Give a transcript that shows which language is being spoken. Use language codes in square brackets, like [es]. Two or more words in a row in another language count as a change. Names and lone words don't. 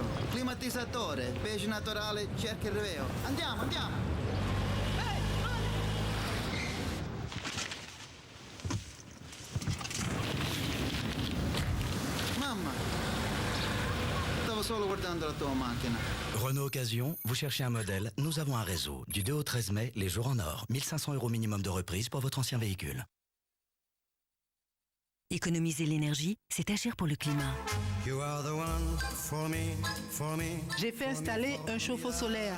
[it] Climatizzatore, beige naturale, cerca il reveo. Andiamo, andiamo! Mamma! Stavo solo guardando la tua macchina. [fr] Renault Occasion, vous cherchez un modèle, nous avons un réseau. Du 2 au 13 mai, les jours en or. 1 500 € minimum de reprise pour votre ancien véhicule. Économiser l'énergie, c'est agir pour le climat. J'ai fait installer un chauffe-eau solaire.